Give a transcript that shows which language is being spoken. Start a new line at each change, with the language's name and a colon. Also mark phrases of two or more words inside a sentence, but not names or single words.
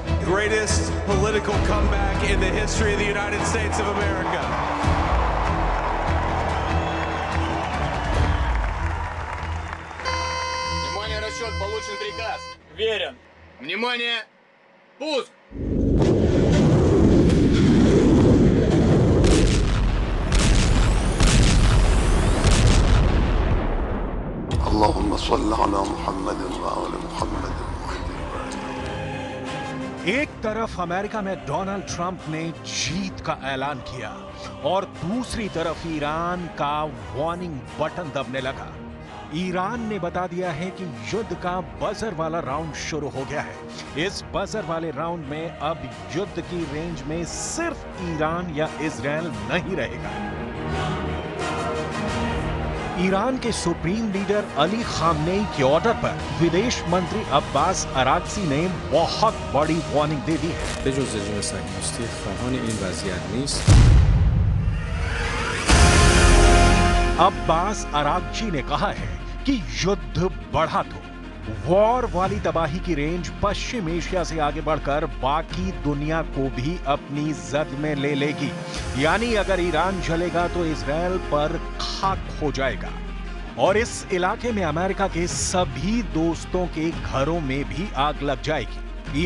English: greatest political comeback in the history of the United States of America.
Russian: Внимание, расчет, получен приказ. Верен. Внимание, пуск!
Arabic: اللهم صل على محمد وعلى محمد.
Hindi: एक तरफ अमेरिका में डोनाल्ड ट्रंप ने जीत का ऐलान किया और दूसरी तरफ ईरान का वार्निंग बटन दबने लगा। ईरान ने बता दिया है कि युद्ध का बजर वाला राउंड शुरू हो गया है। इस बजर वाले राउंड में अब युद्ध की रेंज में सिर्फ ईरान या इजराइल नहीं रहेगा। ईरान के सुप्रीम लीडर अली खामनेई के ऑर्डर पर विदेश मंत्री अब्बास अराक्ची ने बहुत बड़ी वार्निंग दे दी है।
Persian: بجز رژیم صهیونیستی خواهان این وضعیت نیست.
Hindi: अब्बास अराक्ची ने कहा है कि युद्ध बढ़ा तो वॉर वाली तबाही की रेंज पश्चिम एशिया से आगे बढ़कर बाकी दुनिया को भी अपनी जद में ले लेगी। यानी अगर ईरान जलेगा तो इजराइल पर खाक हो जाएगा और इस इलाके में अमेरिका के सभी दोस्तों के घरों में भी आग लग जाएगी।